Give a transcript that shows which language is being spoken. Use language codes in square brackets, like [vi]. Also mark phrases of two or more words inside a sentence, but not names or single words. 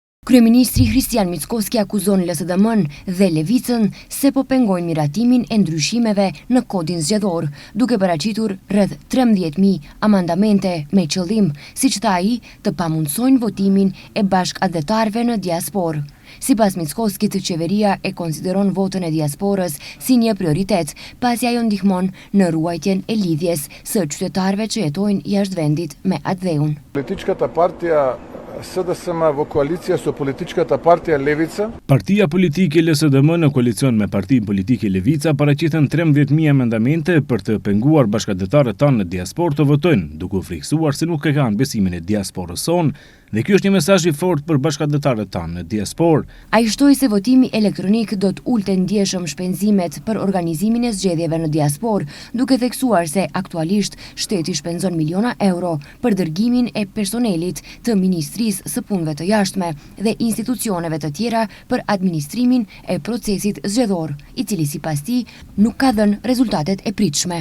[sq] Kryeministri Kristian Mickoski akuzon LSDM-n dhe Levicën se po pengojnë miratimin e ndryshimeve në kodin zgjedhor, duke paraqitur rreth 13.000 amandamente me qëllim, siç tha ai, të pamundsojnë votimin e bashkëdhetarëve në diasporë. Sipas Mickoskit, qeveria e konsideron votën e diasporës si një prioritet, pasi ajo ndihmon në ruajtjen e lidhjes së qytetarëve që jetojnë jashtë vendit me atë dheun. [mk] Političkата партija SDSM во коалиција со политичката партија Левица. [sq] Partia politike LSDM në koalicion me partinë politike Levica paraqiten 13.000 amendamente për të penguar bashkëdhetarët tanë në diasporë të votojnë, duke u frikësuar se nuk e kanë besimin e diasporës sonë, dhe ky është një mesazh i fortë për bashkëdhetarët tanë në diasporë. Ai shtoi se votimi elektronik do të ulte ndjeshëm shpenzimet për organizimin e zgjedhjeve në diasporë, duke theksuar se aktualisht shteti shpenzon miliona euro për dërgimin e personelit të Ministrisë së Punëve të Jashtme dhe institucioneve të tjera për administrimin e procesit zgjedhor, i cili sipas tij nuk ka dhënë rezultatet e pritshme.